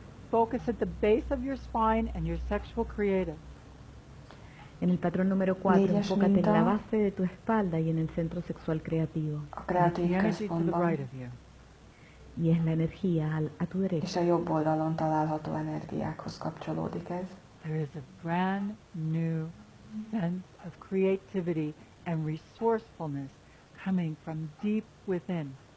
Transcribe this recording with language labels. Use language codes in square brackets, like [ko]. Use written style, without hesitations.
[en] Focus at the base of your spine and your sexual creative. [es] En el patrón número 4, enfócate en la base de tu espalda y en el centro sexual creativo. [hu] A kreatív központban. [es] Y es la energía a tu derecha. [hu] És a jobb oldalon található energiákhoz kapcsolódik ez. [en] There is a brand new sense of creativity and resourcefulness coming from deep within.